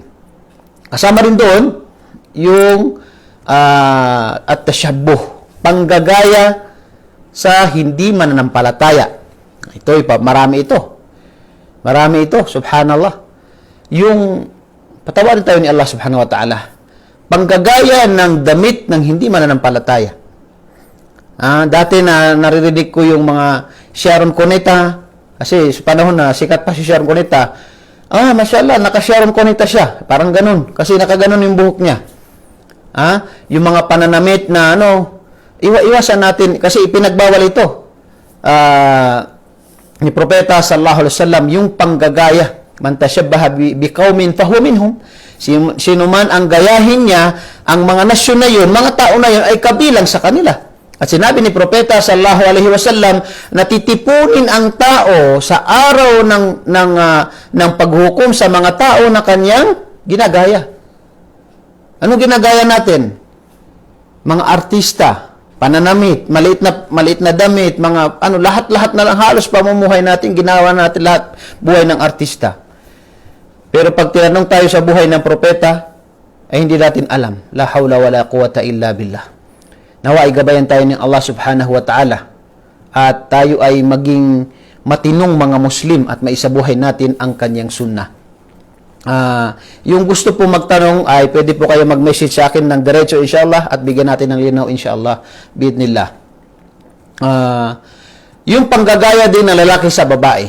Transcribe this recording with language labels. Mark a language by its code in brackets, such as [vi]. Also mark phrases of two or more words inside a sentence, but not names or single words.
[tl] Kasama rin doon yung at tashabbuh, panggagaya sa hindi mananampalataya. Ito, marami ito. Marami ito, subhanallah. Yung, patawarin tayo ni Allah [ar] سبحانه وتعالى, [tl] panggagaya ng damit ng hindi mananampalataya. Dati na naririnig ko yung mga Sharon Cuneta, kasi sa panahon na sikat pa si Sharon Cuneta, mashallah, naka-Sharon Cuneta siya. Parang ganun, kasi nakaganon yung buhok niya. Yung mga pananamit na iwasan natin, kasi ipinagbawal ito. Ni Propeta [ar] صلى الله عليه وسلم, [tl] yung panggagaya. [ar] من تشبه بقوم فهو منهم. [tl] Sino man ang gayahin niya, ang mga nasyon na yun, mga tao na yun, ay kabilang sa kanila. At sinabi ni Propeta [ar] صلى الله عليه وسلم [tl] na titipunin ang tao sa araw ng paghukom sa mga tao na kanyang ginagaya. Ano ginagaya natin? Mga artista, pananamit, maliit na damit, mga lahat-lahat na lang halos pamumuhay natin, ginawa natin lahat buhay ng artista. Pero pag tinanong tayo sa buhay ng propeta, ay hindi natin alam. [ar] لا حول ولا قوة إلا بالله. [tl] Nawa ay gabayan tayo ng Allah [ar] سبحانه وتعالى [tl] at tayo ay maging matinong mga Muslim at maisabuhay natin ang kanyang sunnah. Yung gusto po magtanong ay pwede po kayo mag-message sa akin ng diretso inshallah at bigyan natin ng linaw [ar] إن شاء الله بإذن الله. [tl] Yung panggagaya din ng lalaki sa babae.